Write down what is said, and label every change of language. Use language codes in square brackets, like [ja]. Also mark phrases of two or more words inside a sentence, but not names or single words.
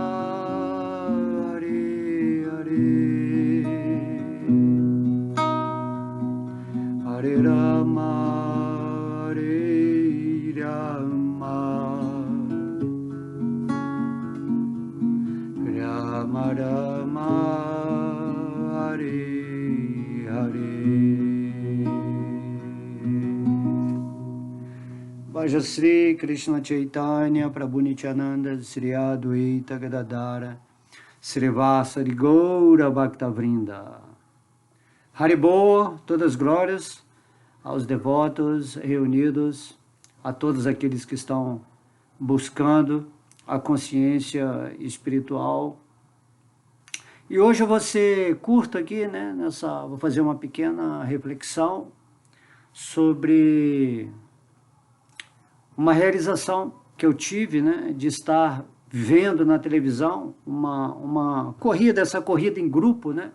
[sa] Hare Hare Hare Rama Hare Rama Rama Rama Hare Hare Vajasri Krishna Chaitanya Prabhu Nityananda Sri Adwaita Gadadara Srivasari Goura Bhaktavrinda Haribô, [pt] todas as glórias aos devotos reunidos, a todos aqueles que estão buscando a consciência espiritual. E hoje eu vou ser curto aqui, né? Vou fazer uma pequena reflexão sobre uma realização que eu tive, né, de estar vendo na televisão uma corrida, essa corrida em grupo, né?